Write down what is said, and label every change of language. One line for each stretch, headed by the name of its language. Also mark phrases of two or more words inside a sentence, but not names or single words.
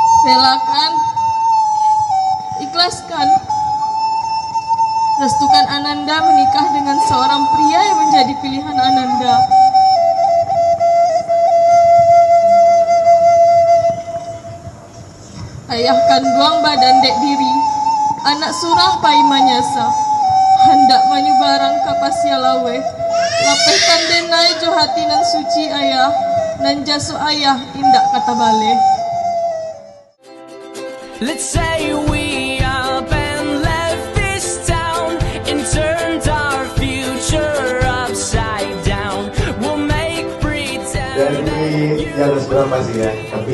Indonesian: relakan, ikhlaskan, restukan Ananda menikah dengan seorang pria yang menjadi pilihan Ananda.
Minangkabau: Ayah kanduang badan dek diri, anak surang pai manyasa, hendak menyubarang kapasia lawe, lapehkan denai jo hati nan suci ayah, nan jasu ayah indak kata bale.
English: Let's say we up and left this town and turned our future upside down. We'll make pretend.
Indonesian: Dan ini yang seberapa sih ya, tapi